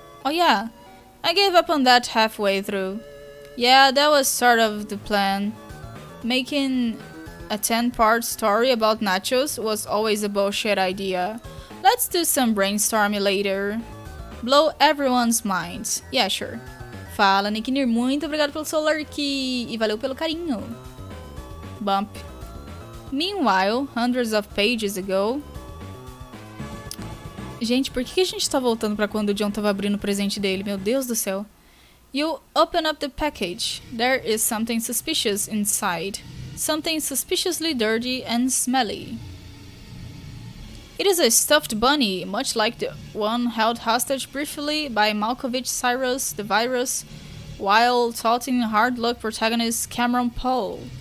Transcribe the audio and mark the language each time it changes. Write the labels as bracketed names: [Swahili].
[English] Oh yeah, I gave up on that halfway through. Yeah, that was sort of the plan. Making a 10-part story about nachos was always a bullshit idea. Let's do some brainstorming later. Blow everyone's minds. Yeah, sure. [Portuguese] Fala, Nicknir, muito obrigado pelo seu lurk e valeu pelo carinho. Bump. [English] Meanwhile, hundreds of pages ago... [Portuguese] Gente, por que a gente tá voltando pra quando o John tava abrindo o presente dele? Meu Deus do céu. [English] You open up the package. There is something suspicious inside. Something suspiciously dirty and smelly. It is a stuffed bunny, much like the one held hostage briefly by Malkovich Cyrus the Virus, while taunting hard luck protagonist Cameron Poe.